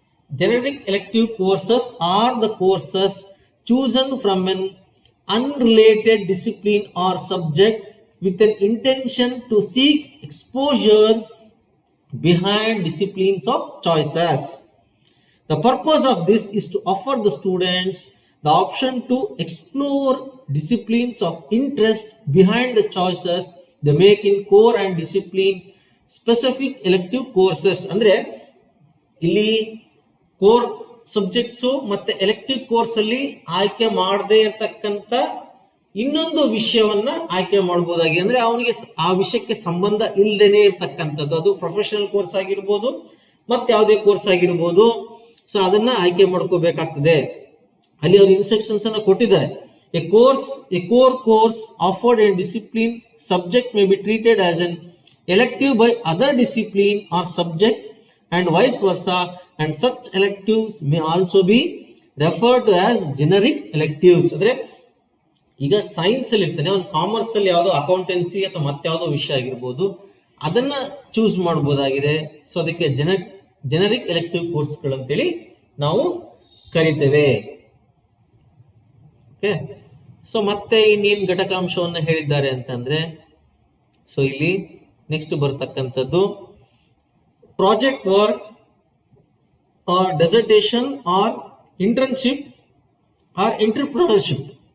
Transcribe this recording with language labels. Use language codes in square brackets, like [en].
[en] Generic elective courses are the courses chosen from an unrelated discipline or subject with an intention to seek exposure behind disciplines of choices. The purpose of this is to offer the students the option to explore disciplines of interest behind the choices they make in core and discipline specific elective courses. [kn] ಅಂದ್ರೆ ಇಲ್ಲಿ core subjects ಮತ್ತೆ elective course ಅಲ್ಲಿ ಆಯ್ಕೆ ಮಾಡದೇ ಇರತಕ್ಕಂತ ಇನ್ನೊಂದು ವಿಷಯವನ್ನ ಆಯ್ಕೆ ಮಾಡಬಹುದಾಗಿ, ಅಂದ್ರೆ ಅವನಿಗೆ ಆ ವಿಷಯಕ್ಕೆ ಸಂಬಂಧ ಇಲ್ಲದೇನೆ ಇರ್ತಕ್ಕಂಥದ್ದು, ಅದು ಪ್ರೊಫೆಷನಲ್ ಕೋರ್ಸ್ ಆಗಿರ್ಬೋದು ಮತ್ತೆ ಯಾವುದೇ ಕೋರ್ಸ್ ಆಗಿರ್ಬೋದು. ಸೊ ಅದನ್ನ ಆಯ್ಕೆ ಮಾಡ್ಕೋಬೇಕಾಗ್ತದೆ. ಅಲ್ಲಿ ಅವರು ಇನ್ಸ್ಟ್ರಕ್ಷನ್ಸ್ ಅನ್ನ ಕೊಟ್ಟಿದ್ದಾರೆ. [en] A core course offered in discipline subject may be treated as an elective by other discipline or subject and vice versa, and such electives may also be referred to as generic electives. [kn] ಅಂದ್ರೆ ಈಗ science ಅಲ್ಲಿ ಇರ್ತಾನೆ, ಒಂದು commerce ಅಲ್ಲಿ ಯಾವುದೋ accountancy ಅಥವಾ ಮತ್ತೆ ಯಾವುದೋ ವಿಷಯ ಆಗಿರ್ಬೋದು, ಅದನ್ನ ಚೂಸ್ ಮಾಡಬಹುದಾಗಿದೆ. ಸೊ ಅದಕ್ಕೆ ಜನರಿಕ್ ಎಲೆಕ್ಟಿವ್ ಕೋರ್ಸ್ಗಳು ಅಂತೇಳಿ ನಾವು ಕರಿತೇವೆ. ಓಕೆ, ಸೊ ಮತ್ತೆ ಇನ್ನೇನು ಘಟಕಾಂಶವನ್ನ ಹೇಳಿದ್ದಾರೆ ಅಂತಂದ್ರೆ, ಸೊ ಇಲ್ಲಿ ನೆಕ್ಸ್ಟ್ ಬರ್ತಕ್ಕಂಥದ್ದು [en] Project work or dissertation or internship or entrepreneurship.